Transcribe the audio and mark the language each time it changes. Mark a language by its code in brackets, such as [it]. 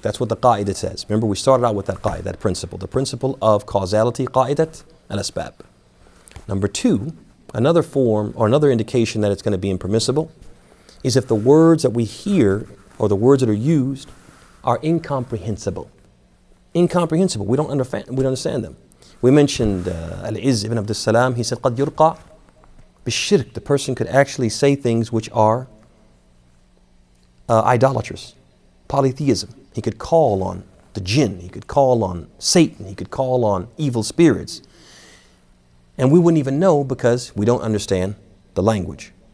[en] That's what the qa'idah says. Remember, we started out with that qa'idah, that principle, the principle of causality, qa'idat al-asbab. Number 2, Another form or another indication that it's going to be impermissible is if the words that we hear or the words that are used are incomprehensible. Incomprehensible. We don't understand them. We mentioned Al-Izz ibn Abdus Salam. [ar] He said, قَدْ يُرْقَى بِالشِّرْك. [en] The person could actually say things which are idolatrous, polytheism. He could call on the jinn. He could call on Satan. He could call on evil spirits. And we wouldn't even know because we don't understand the language.